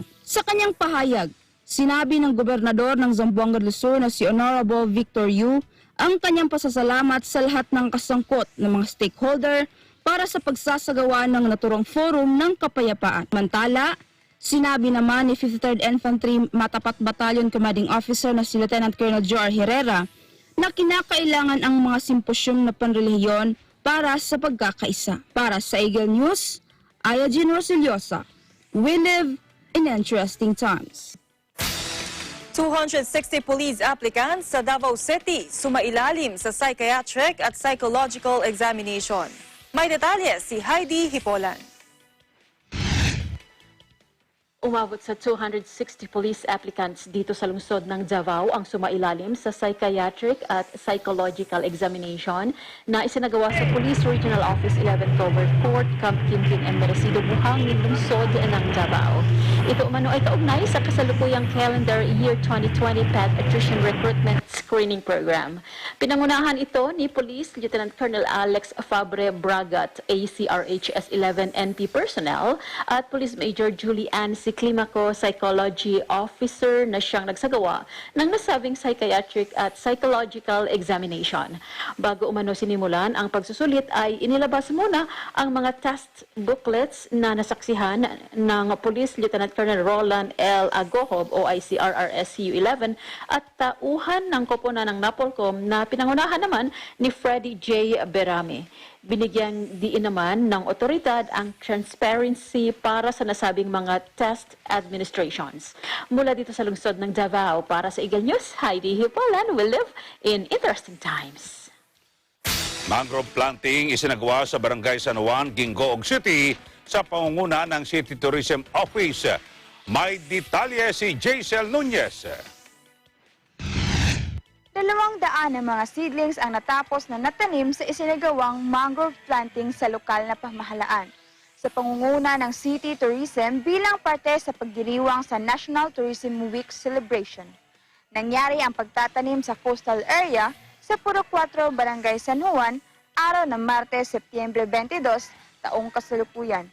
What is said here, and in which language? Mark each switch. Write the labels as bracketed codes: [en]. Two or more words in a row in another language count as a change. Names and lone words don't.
[tl] Sa kanyang pahayag, sinabi ng gobernador ng Zamboanga del Sur na si Honorable Victor Yu ang kanyang pasasalamat sa lahat ng kasangkot ng mga stakeholder para sa pagsasagawa ng naturang forum ng kapayapaan. Mantala, sinabi naman ni 53rd Infantry Matapat Battalion Commanding Officer na si Lieutenant Colonel Joar Herrera na kinakailangan ang mga simposyong na panrelihiyon para sa pagkakaisa. Para sa Eagle News, Ayajin Rosiliosa. [en] We live in interesting times. [tl] 260 [en] police applicants [tl] sa Davao City sumailalim sa psychiatric at [en] psychological examination. [tl] May detalye si Heidi Hipolan. Umabot sa 260 [en] police applicants [tl] dito sa lungsod ng Davao ang sumailalim sa psychiatric at [en] psychological examination [tl] na isinagawa sa Police Regional Office 11 Tower Court, Camp Quintin and Merecido, buhangin lungsod ng Davao. Ito umano ay kaugnay sa kasalukuyang [en] calendar year [tl] 2020 Pet Attrition Recruitment Screening Program. Pinangunahan ito ni Police Lieutenant Colonel Alex Fabre Bragat, ACRHS 11 NP personnel, at Police Major Julie Ann Climaco, Psychology Officer na siyang nagsagawa ng nasabing psychiatric at [en] psychological examination. [tl] Bago umano sinimulan ang pagsusulit ay inilabas muna ang mga [en] test booklets [tl] na nasaksihan ng Police Lieutenant Colonel Roland L. Agohob o ICRRSU 11 at tauhan ng koponan ng NAPOLCOM na pinangunahan naman ni Freddie J. Berame. Binigyan diin naman ng otoridad ang transparency para sa nasabing mga [en] test administrations. [tl] Mula dito sa lungsod ng Davao, para sa Eagle News, Heidi Hipolan, [en] we live in interesting times. Mangrove planting [tl] isinagawa sa Barangay San Juan, Gingoog City sa pangunguna ng City Tourism Office. May detalye si Jaisel Nunez. 200 na mga seedlings ang natapos na natanim sa isinagawang [en] mangrove planting [tl] sa lokal na pamahalaan. Sa pangunguna ng City Tourism bilang parte sa pagdiriwang sa National Tourism Week celebration. Nangyari ang pagtatanim sa [en] coastal area [tl] sa Puro 4, Barangay San Juan, araw ng Martes, Setyembre 22, taong kasalukuyan.